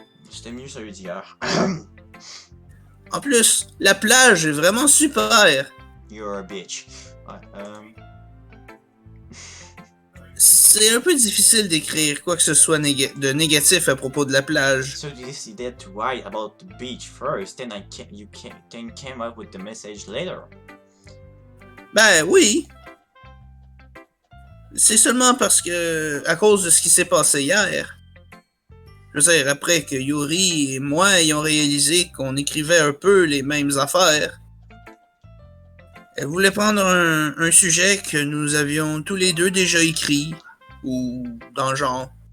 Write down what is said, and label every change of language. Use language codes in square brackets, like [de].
[fr] C'était mieux celui d'hier. En plus, la plage est vraiment super. [en] You're a bitch. Ouais, [fr] C'est un peu difficile d'écrire quoi que ce soit de négatif à propos de la plage. [en] So you decided to write about the beach first, then you came up with the message later. [fr] Ben oui. C'est seulement parce que, à cause de ce qui s'est passé hier. Je veux dire, après que Yuri et moi ayons réalisé qu'on écrivait un peu les mêmes affaires, elle voulait prendre un sujet que nous avions tous les deux déjà écrit, ou dans le genre.